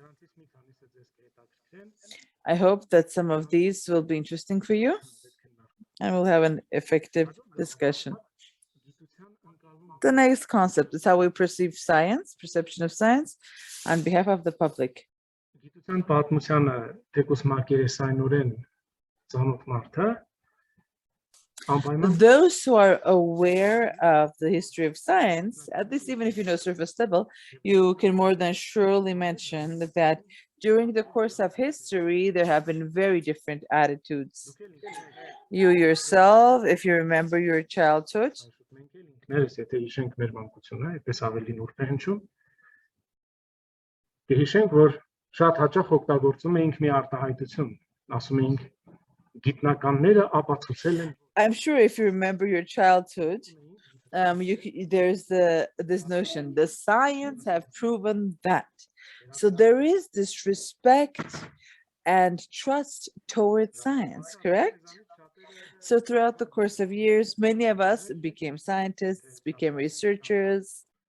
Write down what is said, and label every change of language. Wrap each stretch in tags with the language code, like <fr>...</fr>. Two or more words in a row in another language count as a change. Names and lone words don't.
<en>I hope that some of these will be interesting for you. and we'll have an effective discussion. The next concept is how we perceive science, perception of science, on behalf of the public.</en> <hy>Գիտության պատմությանը թեկուս մակերեսայնորեն ծանոթ մարդը անպայման</hy> <en>Those who are aware of the history of science, at least even if you know surface level, you can more than surely mention that during the course of history, there have been very different attitudes. You yourself, if you remember your childhood,</en> <hy>Ներս եթե հիշենք մեր մանկությունը, այդպես ավելի նուրբ է հնչում։ Կհիշենք, որ շատ հաճախ օգտագործում էինք մի արտահայտություն, ասում էինք գիտնականները ապացուցել են</hy> <en>I'm sure if you remember your childhood, there's this notion, the science have proven that. So there is this respect and trust towards science, correct? So throughout the course of years, many of us became scientists, became researchers.</en>